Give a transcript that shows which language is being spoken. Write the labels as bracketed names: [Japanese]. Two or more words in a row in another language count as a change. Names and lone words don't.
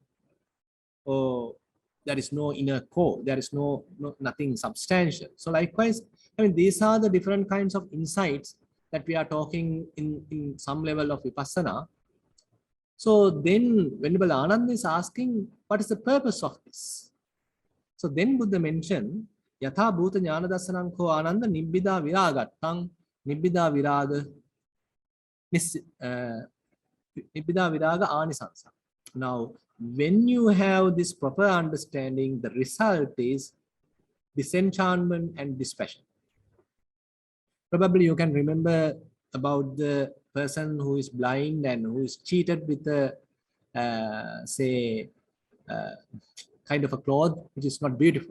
[English] Or there is no inner core, there is nothing substantial. So likewise, I mean, these are the different kinds of insights that we are talking in some level of vipassana. So then Venerable Ananda is asking, what is the purpose of this? So then Buddha mentioned, [Pali] Yatha Bhuta Jnana Dassanam Ko Ananda Nibbida Viragattang Nibbida Viraga Nibbida Viraga Anisansa. [English] Now, when you have this proper understanding, the result is disenchantment and dispassion. Probably you can remember about the person who is blind and who is cheated with a, kind of a cloth which is not beautiful.